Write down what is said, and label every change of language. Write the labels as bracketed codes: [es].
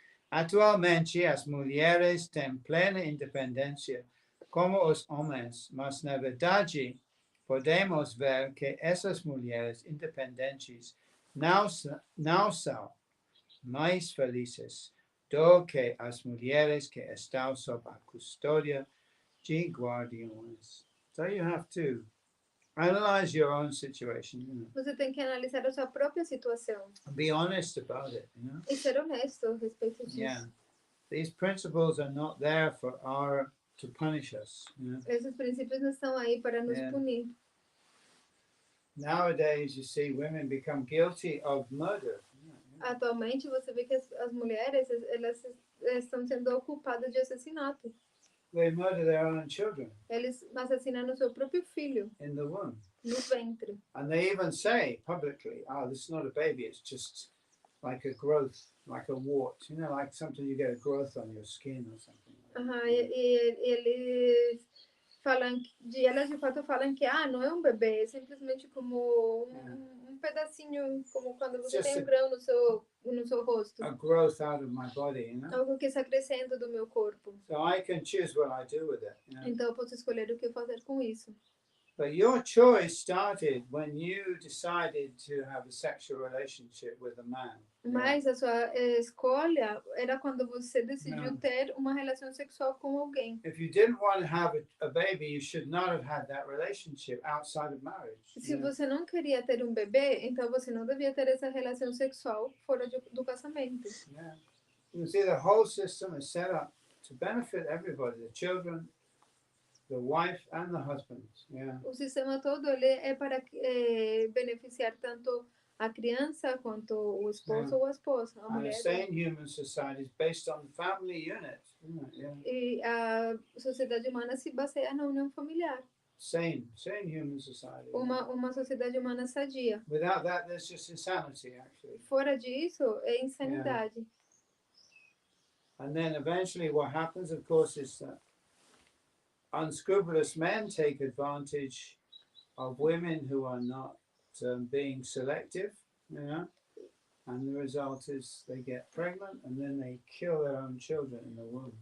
[pt] Atualmente, as mulheres têm plena independência como os homens, mas na verdade podemos ver que essas mulheres independentes não são mais felizes do que as mulheres que estão sob a custódia de guardiões. [en] So you have to analyze your own situation, [pt] Você tem que analisar a sua própria situação [en] be honest about it, [pt] e ser honesto a respeito disso. [en] Yeah. These principles are not there to punish us. [pt] Esses princípios não estão aí para nos punir. [en] Nowadays, you see women become guilty of murder. [pt] Atualmente, você vê que as mulheres, elas estão sendo culpadas de assassinato. [en] They murder their own children [pt] Eles assassinam o seu próprio filho [en] in the womb. [pt] no ventre. [en] And they even say publicly, oh, this is not a baby, it's just like a growth, like a wart. Like sometimes you get a growth on your skin or something. [pt] E eles elas de fato falam que não é um bebê, é simplesmente como um pedacinho, como quando você tem um grão no seu rosto. [en] A growth out of my body, [pt] Algo que está crescendo do meu corpo. [en] So I can choose what I do with it. [pt] Então eu posso escolher o que fazer com isso. [en] But your choice started when you decided to have a sexual relationship with a man. [pt] Mas a sua escolha era quando você decidiu ter uma relação sexual com alguém. [en] If you didn't want to have a baby, you should not have had that relationship outside of marriage. [pt] Se você não queria ter um bebê, então você não devia ter essa relação sexual fora do casamento. [en] Yeah. You see, the whole system is set up to benefit everybody, the children, the wife and the husband. Yeah. [pt] O sistema todo ele é para beneficiar tanto a criança quanto o esposo ou a esposa, a [en] And a [pt] mulher. [en] sane human society is based on the family unit. Yeah. [pt] E a sociedade humana se baseia na união familiar. [en] Sane human society. [pt] Uma sociedade humana sadia. [en] Without that, there's just insanity, actually. [pt] Fora disso, é insanidade. [en] And then eventually what happens, of course, is that unscrupulous men take advantage of women who are not being selective, and the result is they get pregnant and then they kill their own children in the womb.